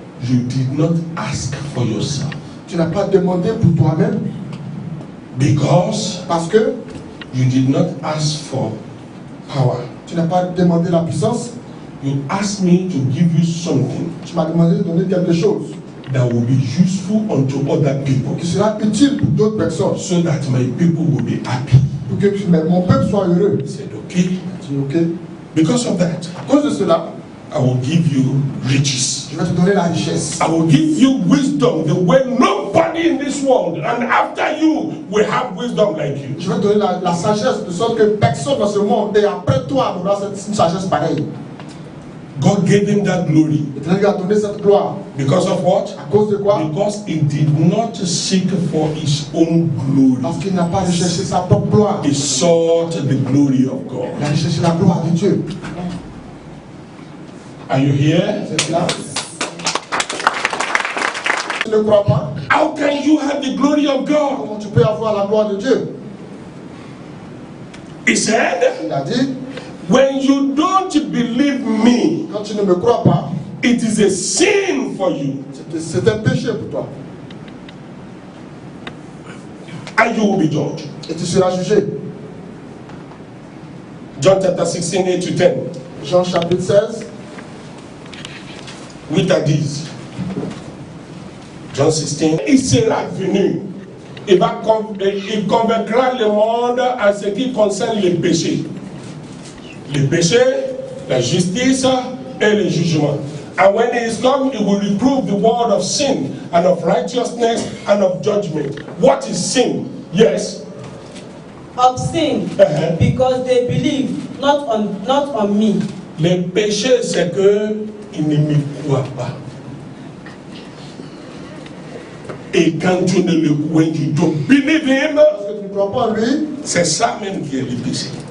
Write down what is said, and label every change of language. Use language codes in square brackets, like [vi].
[en] you did not ask for yourself. [fr] tu n'as pas demandé pour toi-même, [en] Because [fr] parce que [en] you did not ask for power. [fr] tu n'as pas demandé la puissance, [en] You asked me to give you something [fr] tu m'as demandé de donner quelque chose [en] that will be useful unto other people, [fr] qui sera utile pour d'autres personnes, [en] so that my people will be happy. [fr] pour que mon peuple soit heureux. [en] I said, okay. [fr] Tu dis, ok, [en] Because of that, [fr] à cause de cela, [en] I will give you riches. [fr] je vais te donner la richesse. [en] I will give you wisdom the way nobody in this world, and after you, will have wisdom like you. [fr] Je vais te donner la sagesse de sorte que personne dans ce monde, et après toi, n'aura cette sagesse pareille. [en] God gave him that glory. [fr] L'Éternel lui a donné cette gloire. [en] Because of what? [fr] À cause de quoi? [en] Because he did not seek for his own glory. [fr] Parce qu'il n'a pas recherché sa propre gloire. [en] He sought the glory of God. [fr] Il a recherché la gloire de Dieu. [en] Are you here? [fr] C'est cela. Tu ne crois pas? [en] How can you have the glory of God? [fr] Comment tu peux avoir la gloire de Dieu? [en] He said, [fr] Il a dit, [en] when you don't believe me, [fr] quand tu ne me crois pas, [en] it is a sin for you. [fr] c'est un péché pour toi. [en] And you will be judged. [fr] Et tu seras jugé. [en] John chapter 16, 8 to 10. [fr] Jean chapitre 16. [en] Which are these? John 16. [fr] Il sera venu. Il convaincra le monde en ce qui concerne les péchés. Les péchés, la justice et le jugement. [en] And when he is come, he will reprove the world of sin and of righteousness and of judgment. What is sin? Yes. Of sin, because they believe not on me. [fr] Le péché, c'est que il ne me croit pas. Et quand tu ne le crois, [en] you don't believe him. [fr] Parce que tu ne crois pas en lui. C'est ça même qui est le péché.